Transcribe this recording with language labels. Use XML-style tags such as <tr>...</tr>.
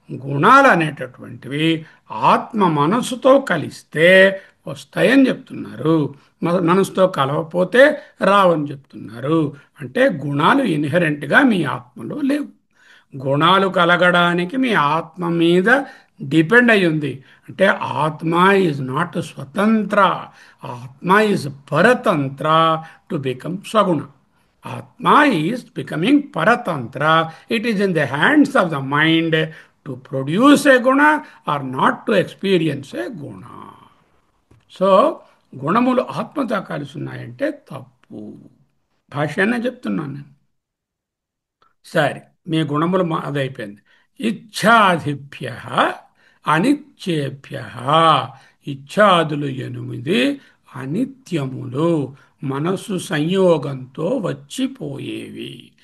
<te>గుణాలు అనేటటువంటివి ఆత్మ మనసుతో కలిస్తే వస్తాయని చెప్తున్నారు, మనసుతో కలవపోతే రావని చెప్తున్నారు. అంటే గుణాలు ఇన్హెరెంట్గా మీ ఆత్మలో లేవు. గుణాలు కలగడానికి మీ ఆత్మ మీద డిపెండ్ అయి ఉంది.</te> <en>అంటే atma is not swatantra, atma is paratantra to become saguna. Atma is becoming paratantra. It is in the hands of the mind to produce a guna or not to experience a guna.</en> <te>So గుణములు ఆత్మతో కలిసి ఉన్నాయంటే తప్పు. భాష్యాన్ని చెప్తున్నాను నేను. సరే, మీ గుణములు అదైపోయింది.</te> <sa>ఇచ్ఛాదిభ్య అనిత్యేభ్య.</sa> <te>ఇచ్ఛాదులు 8 అనిత్యములు, మనసు సంయోగంతో వచ్చిపోయేవి.</te>